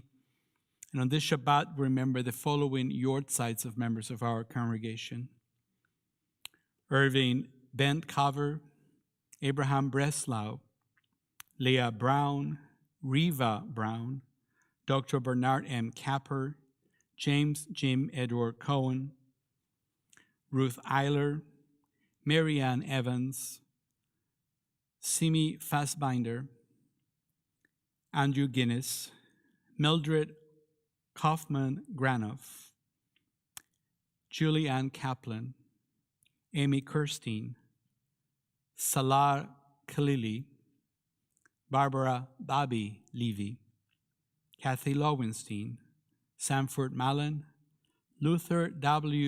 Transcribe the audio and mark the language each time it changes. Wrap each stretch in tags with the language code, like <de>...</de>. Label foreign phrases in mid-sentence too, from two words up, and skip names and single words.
<en>And on this Shabbat, remember the following yortzites of members of our congregation: Irving Bent Cover, Abraham Breslau, Leah Brown, Riva Brown, Dr. Bernard M. Capper, James Jim Edward Cohen, Ruth Eiler, Marianne Evans, Simi Fassbinder, Andrew Guinness, Mildred Kaufman Granoff, Julianne Kaplan, Amy Kirstein, Salar Khalili, Barbara Bobby Levy, Kathy Lowenstein, Sanford Mallon, Luther W.</en>